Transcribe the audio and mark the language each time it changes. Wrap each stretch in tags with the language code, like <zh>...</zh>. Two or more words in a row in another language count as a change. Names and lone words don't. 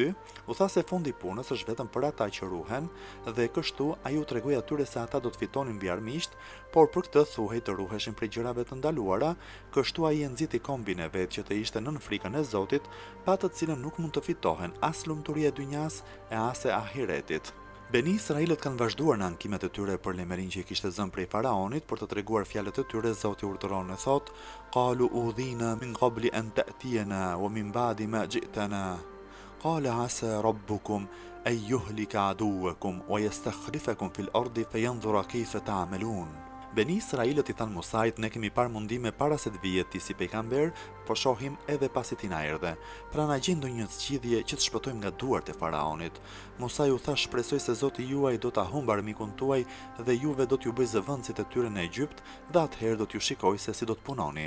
<sq>U tha se fundi i punës është vetëm për ata që ruhen dhe kështu ai u tregoi atyre se ata do të fitonin mbi armiqt, por për këtë thuhej të ruheshin prej gjërave të ndaluara, kështu ai e nxiti kombin e vet që të ishte nën frikën e Zotit, pa të cilën nuk mund të fitohen as lumturia e dynjas e as e ahiretit. Beni Israilët kanë vazhduar në ankimet e tyre për lajmërinë që i kishte zënë prej faraonit për të treguar fjalët e tyre. Zoti urdhëron e thot:</sq> <ar>"قالوا أوذينا من قبل أن تأتينا ومن بعد ما جئتنا. قال عسى ربكم أن يهلك عدوكم ويستخلفكم في الأرض فينظر كيف تعملون."</ar> <sq>Beni Israilët i thanë Musait: "Ne kemi parë mundime para se të vijet ti si pejgamber, po shohim edhe pasi ti na erdhe. Pra na gjen ndonjë zgjidhje që të shpëtojmë nga duart e faraonit." Musa u tha: "Shpresoj se Zoti juaj do ta humb armikun tuaj dhe juve do t'ju bëj zëvendësit e tyre në Egjipt, dhe atëherë do t'ju shikoj se si do të punoni.</sq>